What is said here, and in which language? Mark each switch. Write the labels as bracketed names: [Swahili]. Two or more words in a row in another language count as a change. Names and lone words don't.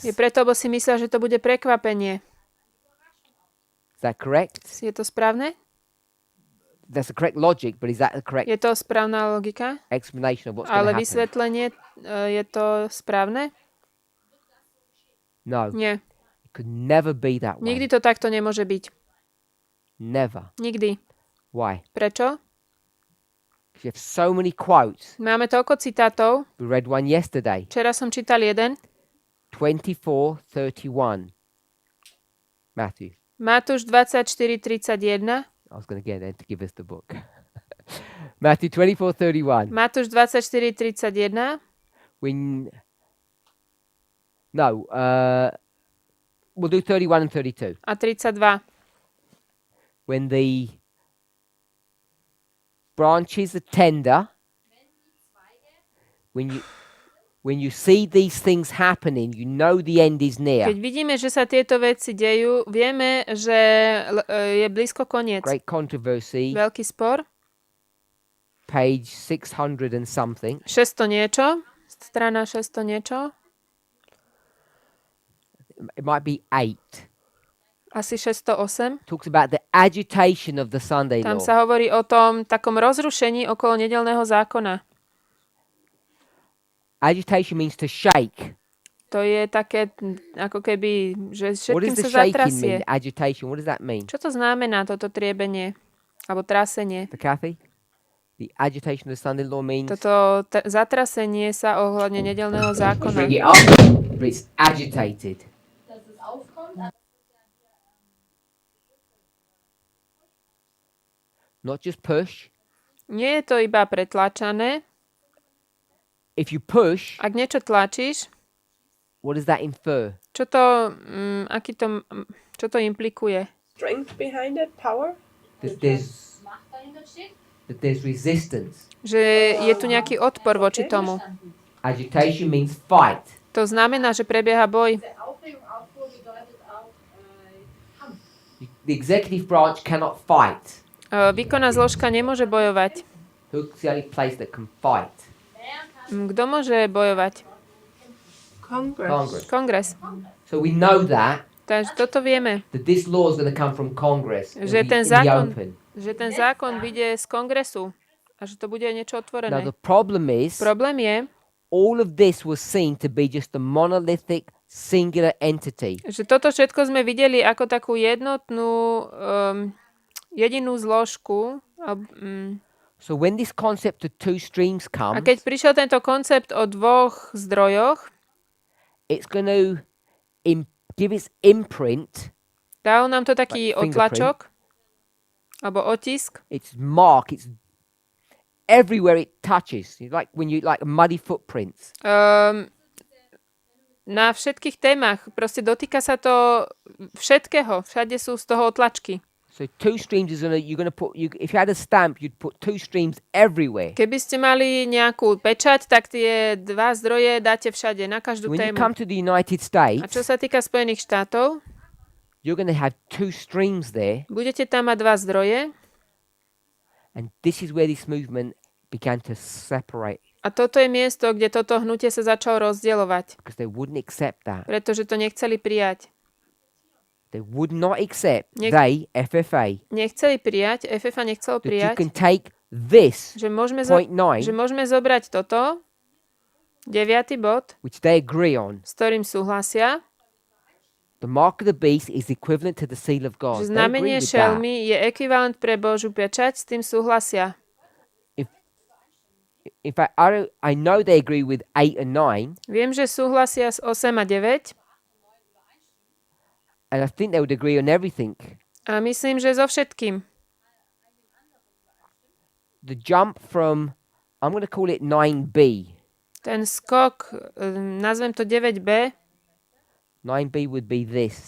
[Slovak] je preto, lebo si myslia, že to bude prekvapenie. [English] Is that correct? [Slovak] Je to správne? [English] That's the correct logic, but is that the correct [Slovak] Je to správna logika? [English] explanation of what's [Slovak] Ale [English] going to happen? [Slovak] vysvetlenie, je to správne? [English] No. [Slovak] Nie. [English] It could never be that way. [Slovak] Nikdy to takto nemôže byť. [English] Never. [Slovak] Nikdy. [English] Why? [Slovak] Prečo? [English] Because you have so many quotes. [Slovak] Máme toľko citátov. [English] We read one yesterday. [Slovak] Včera som čítal jeden. [English] 24:31. Matthew. [Slovak] Matúš 24:31. [English] I was going to get them to give us the book. Matthew 24:31. [Slovak] Matúš 24:31. [English] We'll do 31 and 32. [Slovak] A 32. [English] When the branches are tender, when you see these things happening, you know the end is near. [Slovak] Keď vidíme, že sa tieto veci dejú, vieme, že je blízko koniec. [English] Great controversy. [Slovak] Veľký spor. [English] Page 600 and something. [Slovak] 600 niečo. Strana 600 niečo. [English] It might be 8. [Slovak] Asi 608. [English] Talks about the agitation of the Sunday [Slovak] Tam [English] law. [Slovak] sa hovorí o tom takom rozrušení okolo nedeľného zákona. [English] Agitation means to shake. [Slovak] To je také, ako keby, že [English] What [Slovak] všetkým [English] does the [Slovak] sa [English] shaking [Slovak] zatrasie. [English] mean? Agitation. What does that mean? [Slovak] Čo to znamená, toto triebenie? Alebo trasenie? [English] The Kathy? The agitation of the Sunday law means [Slovak] Toto zatrasenie sa ohľadne nedeľného zákona. [English] bring it up, but it's agitated. Not just push. [Slovak] Nie je to iba pretlačané. [English] If you push, [Slovak] Ak niečo tlačíš, [English] what does that infer? [Slovak] čo to implikuje? [English] Strength behind it, power. That there's resistance. [Slovak] Že je tu nejaký odpor voči tomu. [English] Agitation means fight. [Slovak] To znamená, že prebieha boj. [English] The executive branch cannot fight. [Slovak] Výkonná zložka nemôže bojovať. [English] Who's the only place that can fight? [Slovak] Kto môže bojovať? [English] Congress. [Slovak] Kongres. [English] So we know that [Slovak] Takže toto vieme, [English] this law is going to come from Congress. It'll [Slovak] že [English] be [Slovak] ten [English] in the [Slovak] zákon, [English] open. [Slovak] že ten zákon vyjde z kongresu a že to bude niečo [English] Now [Slovak] otvorené. [English] the problem is, [Slovak] Problém je, [English] all of this was seen to be just a monolithic, singular entity. [Slovak] že toto všetko sme videli ako takú jednotnú, jedinú zložku. [English] So when this concept of two streams [Slovak] A [English] comes, [Slovak] keď prišiel tento koncept o dvoch zdrojoch, [English] it's going to give its imprint, [Slovak] dal nám to taký [English] Like [Slovak] otlačok, alebo otisk. [English] its mark, it's everywhere it touches. It's like when you like muddy footprints. [Slovak] Na všetkých témach. Proste dotýka sa to všetkého. Všade sú z toho otlačky. [English] So two streams is you're gonna put if you had a stamp, you'd put two streams everywhere. [Slovak] Keby ste mali nejakú pečať, tak tie dva zdroje dáte všade, na každú [English] When you [Slovak] tému. [English] come to the United States, [Slovak] A čo sa týka Spojených štátov, [English] you're gonna have two streams there, [Slovak] budete tam mať dva zdroje [English] and this is where this movement began to separate [Slovak] a toto je miesto, kde toto hnutie sa začalo rozdielovať, [English] because they wouldn't accept that. [Slovak] pretože to nechceli prijať. [English] They would not accept FFA [Slovak] Nechceli prijať, FFA nechcelo [English] that you [Slovak] prijať, [English] can take this [Slovak] že môžeme, [English] point 9, [Slovak] že môžeme zobrať toto, 9. bod, [English] which they agree on. [Slovak] s ktorým súhlasia, [English] The mark of the beast is equivalent to the seal of God. [Slovak] že [English] They agree [Slovak] znamenie [English] with that. [Slovak] šelmy je ekvivalent pre Božiu pečať, s tým súhlasia. [English] In fact, I know they agree with 8 and 9. [Slovak] Viem, že súhlasia s 8 a 9. [English] And I think they would agree on everything. [Slovak] A myslím, že so všetkým. [English] The jump from, I'm going to call it 9b. [Slovak] Ten skok, nazvem to 9b, [English] 9b would be this.